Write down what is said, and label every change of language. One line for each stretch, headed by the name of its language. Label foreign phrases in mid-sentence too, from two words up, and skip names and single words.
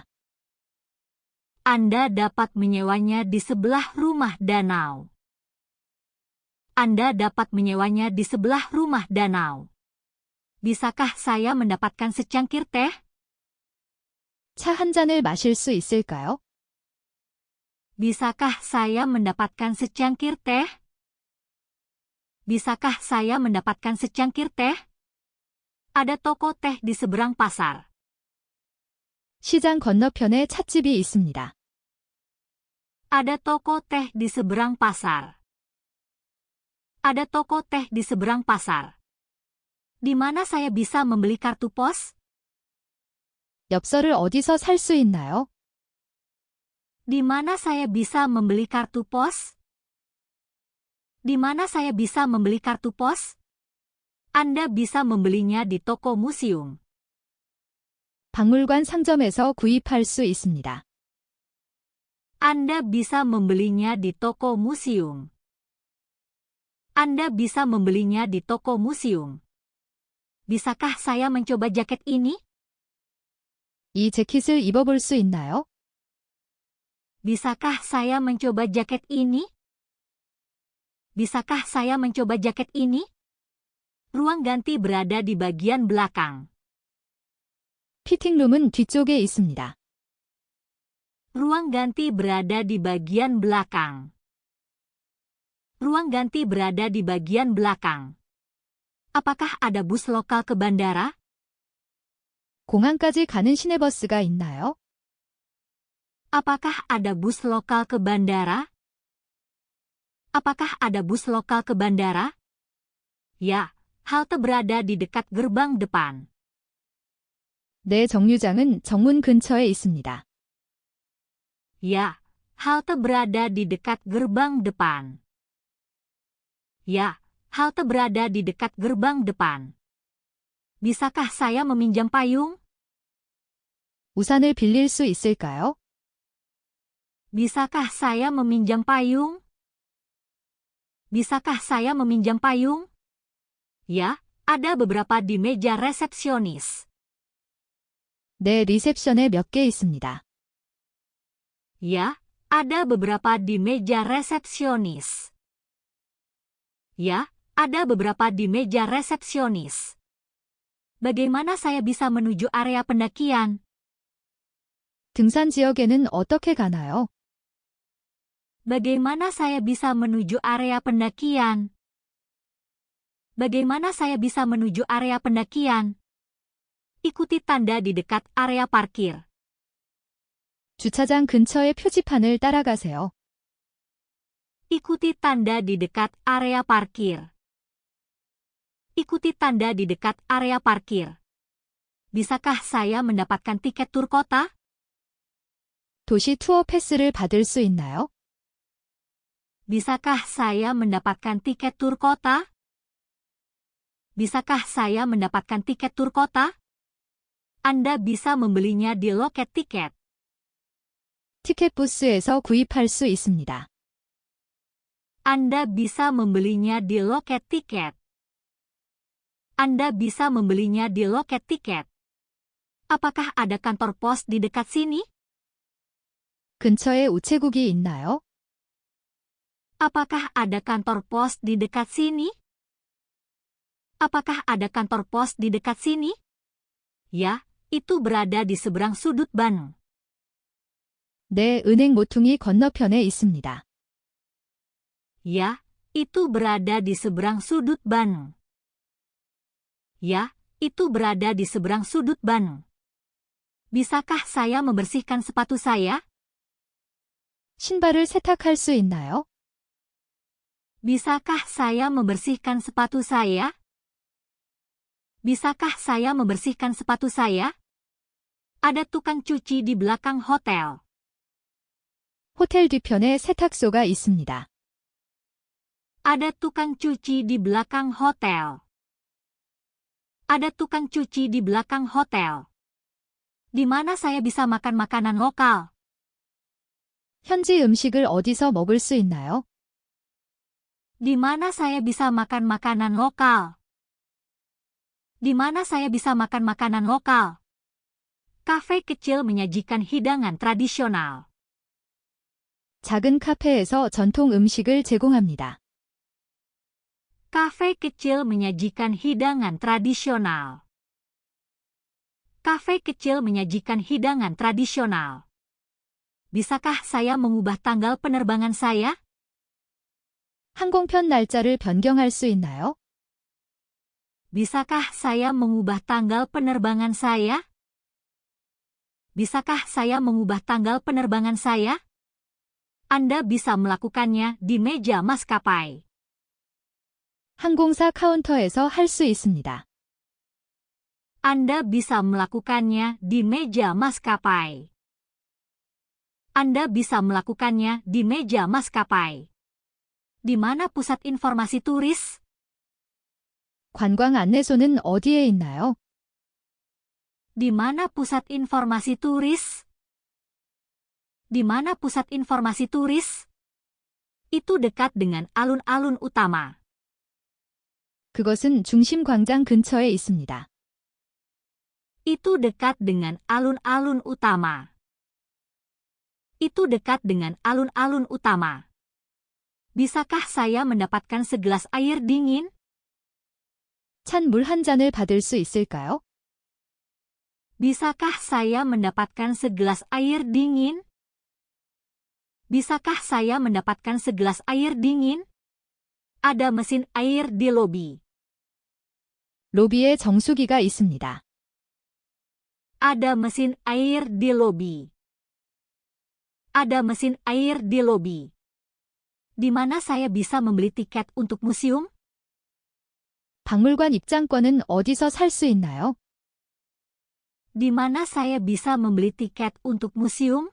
Indonesian: Anda dapat menyewanya di sebelah rumah danau. Anda dapat menyewanya di sebelah rumah danau. Bisakah saya mendapatkan secangkir teh?
Korean: 차 한 잔을 마실 수 있을까요?
Indonesian: Bisakah saya mendapatkan secangkir teh? Bisakah saya mendapatkan secangkir teh? Ada toko teh di seberang pasar.
Korean: 시장 건너편에 찻집이 있습니다.
Indonesian: Ada toko teh di seberang pasar. Ada toko teh di seberang pasar. Di mana saya bisa membeli kartu pos?
Korean: 엽서를 어디서 살 수 있나요?
Indonesian: Di mana saya bisa membeli kartu pos? Di mana saya bisa membeli kartu pos? Anda bisa membelinya di toko museum.
Korean: 박물관 상점에서 구입할 수 있습니다.
Indonesian: Anda bisa membelinya di toko museum. Anda bisa membelinya di toko museum. Bisakah saya mencoba jaket ini?
Korean: 이 재킷을 입어볼 수 있나요?
Indonesian: Bisakah saya mencoba jaket ini? Bisakah saya mencoba jaket ini? Ruang ganti berada di bagian belakang.
Korean: 피팅룸은 뒤쪽에 있습니다.
Indonesian: Ruang ganti berada di bagian belakang. Ruang ganti berada di bagian belakang. Apakah ada bus lokal ke bandara?
Korean: 공항까지 가는 시내버스가 있나요?
Indonesian: Apakah ada bus lokal ke bandara? Apakah ada bus lokal ke bandara? Ya, halte berada di dekat gerbang depan.
Korean: 네, 정류장은 정문 근처에 있습니다.
Indonesian: Ya, halte berada di dekat gerbang depan. Ya, halte berada di dekat gerbang depan. Bisakah saya meminjam payung?
Korean: 우산을 빌릴 수 있을까요?
Indonesian: Bisakah saya meminjam payung? Bisakah saya meminjam payung? Ya, ada beberapa di meja resepsionis.
Korean: 네, 리셉션에 몇 개 있습니다.
Indonesian: Ya, ada beberapa di meja resepsionis. Ya, ada beberapa di meja resepsionis. Bagaimana saya bisa menuju area pendakian?
Korean: 등산 지역에는 어떻게 가나요?
Indonesian: Bagaimana saya bisa menuju area pendakian? Bagaimana saya bisa menuju area pendakian? Ikuti tanda di dekat area parkir.
Korean: 주차장 근처의 표지판을 따라가세요.
Indonesian: Ikuti tanda di dekat area parkir. Ikuti tanda di dekat area parkir. Bisakah saya mendapatkan tiket tur kota?
Korean: 도시 투어 패스를 받을 수 있나요?
Indonesian: Bisakah saya mendapatkan tiket tur kota? Bisakah saya mendapatkan tiket tur kota? Anda bisa membelinya di loket tiket.
Korean: 티켓 부스에서 구입할 수 있습니다.
Indonesian: Anda bisa membelinya di loket tiket. Anda bisa membelinya di loket tiket. Apakah ada kantor pos di dekat sini?
Korean: 근처에 우체국이 있나요?
Indonesian: Apakah ada kantor pos di dekat sini? Apakah ada kantor pos di dekat sini? Ya, itu berada di seberang sudut ban.
Korean: 네, 은행 모퉁이 건너편에 있습니다.
Indonesian: Ya, itu berada di seberang sudut ban. Ya, itu berada di seberang sudut ban. Bisakah saya membersihkan sepatu saya?
Korean: 신발을 세탁할 수 있나요?
Indonesian: Bisakah saya membersihkan sepatu saya? Bisakah saya membersihkan sepatu saya? Ada tukang cuci di belakang hotel.
Korean: 호텔 뒤편에 세탁소가 있습니다.
Indonesian: Ada tukang cuci di belakang hotel. Ada tukang cuci di belakang hotel. Di mana saya bisa makan makanan lokal?
Korean: 현지 음식을 어디서 먹을 수 있나요?
Indonesian: Di mana saya bisa makan makanan lokal? Di mana saya bisa makan makanan lokal? Kafe kecil menyajikan hidangan tradisional.
Korean: 작은 카페에서 전통 음식을 제공합니다.
Indonesian: Kafe kecil menyajikan hidangan tradisional. Kafe kecil menyajikan hidangan tradisional. Bisakah saya mengubah tanggal penerbangan saya?
Korean: 항공편 날짜를 변경할 수 있나요?
Indonesian: Bisakah saya mengubah tanggal penerbangan saya? Bisakah saya mengubah tanggal penerbangan saya? Anda bisa melakukannya di meja maskapai.
Korean: 항공사 카운터에서 할 수 있습니다.
Indonesian: Anda bisa melakukannya di meja maskapai. Anda bisa melakukannya di meja maskapai. Di mana pusat informasi turis?
Korean: 관광 안내소는 어디에 있나요?
Indonesian: Di mana pusat informasi turis? Di mana pusat informasi turis? Itu dekat dengan alun-alun utama.
Korean: 그것은 중심 광장 근처에 있습니다.
Indonesian: Itu dekat dengan alun-alun utama. Itu dekat dengan alun-alun utama. Bisakah saya mendapatkan segelas air dingin?
Korean: 찬 물 한 잔을 받을 수 있을까요?
Indonesian: Bisakah saya mendapatkan segelas air dingin? Bisakah saya mendapatkan segelas air dingin? Ada mesin air di lobi.
Korean: 로비에 정수기가 있습니다.
Indonesian: Ada mesin air di lobi. Ada mesin air di lobi. Di mana saya bisa membeli tiket untuk museum?
Korean: 박물관 입장권은 어디서 살 수 있나요?
Indonesian: Di mana saya bisa membeli tiket untuk museum?